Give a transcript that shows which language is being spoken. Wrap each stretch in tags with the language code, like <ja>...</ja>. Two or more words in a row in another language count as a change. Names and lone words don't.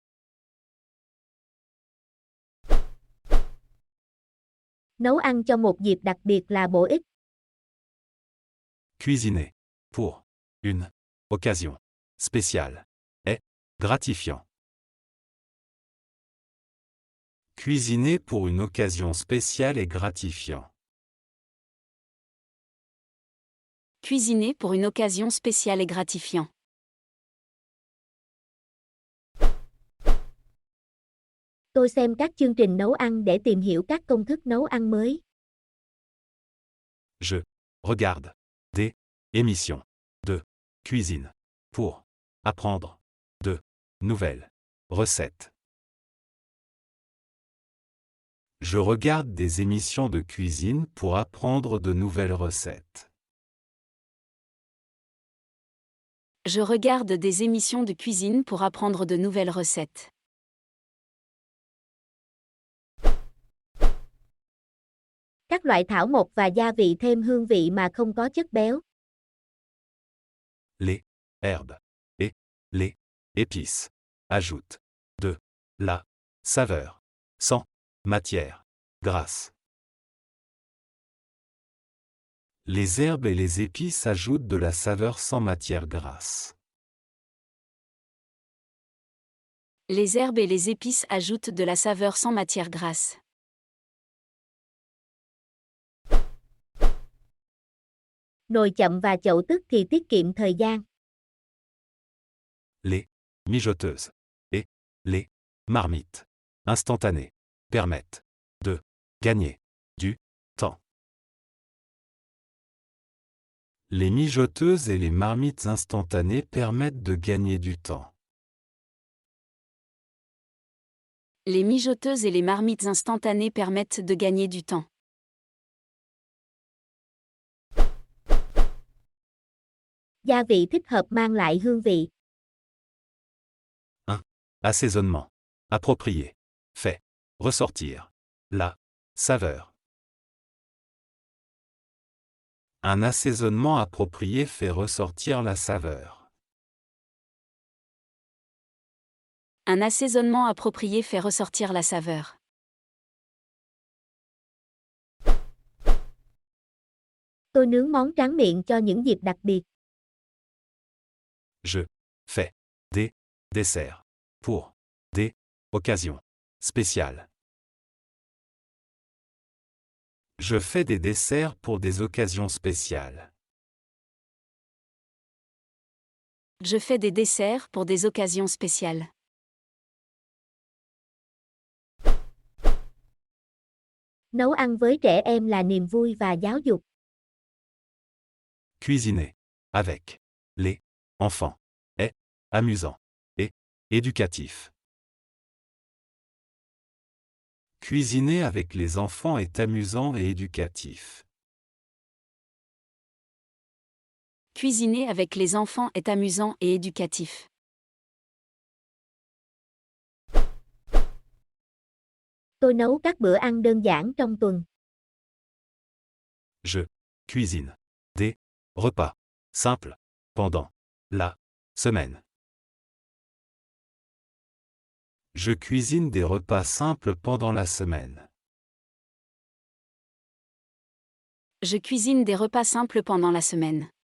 <vi>Nấu ăn cho một dịp đặc biệt là bổ ích.</vi> <fr>Cuisiner pour une occasion spéciale est gratifiant. Cuisiner pour une occasion spéciale est gratifiant. Cuisiner pour une occasion spéciale et gratifiant.</fr> <vi>Tôi xem các chương trình nấu ăn để tìm hiểu các công thức nấu ăn mới.</vi> <fr>Je regarde des émissions de cuisine pour apprendre de nouvelles recettes. Je regarde des émissions de cuisine pour apprendre de nouvelles recettes. Je regarde des émissions de cuisine pour apprendre de nouvelles recettes.</fr> <vi>Các loại thảo mộc và gia vị thêm hương vị mà không có chất béo.</vi> <fr>Les herbes et les épices ajoutent de la saveur sans matière grasse. Les herbes et les épices ajoutent de la saveur sans matière grasse. Les herbes et les épices ajoutent de la saveur sans matière grasse.</fr> <vi>Nồi chậm và chậu tức thì tiết kiệm thời gian.</vi> <fr>Les mijoteuses et les marmites instantanées permettent de gagner du temps. Les mijoteuses et les marmites instantanées permettent de gagner du temps. Les mijoteuses et les marmites instantanées permettent de gagner du temps.</fr> <vi>Gia vị thích hợp mang lại hương vị.</vi> <fr>Assaisonnement approprié fait ressortir la saveur. Un assaisonnement approprié fait ressortir la saveur. Un assaisonnement approprié fait ressortir la saveur.</fr> <vi>Tôi nướng món tráng miệng cho những dịp đặc biệt.</vi> <fr>Je fais des desserts pour des occasions spéciales. Je fais des desserts pour des occasions spéciales. Je fais des desserts pour des occasions spéciales.</fr> <vi>Nấu ăn với trẻ em là niềm vui và giáo dục.</vi> <fr>Cuisiner avec les enfants est amusant et éducatif. Cuisiner avec les enfants est amusant et éducatif. Cuisiner avec les enfants est amusant et éducatif.</fr> <vi>Tôi nấu các bữa ăn đơn giản trong tuần.</vi> <fr>Je cuisine des repas simples pendant la semaine. Je cuisine des repas simples pendant la semaine. Je cuisine des repas simples pendant la semaine.</fr>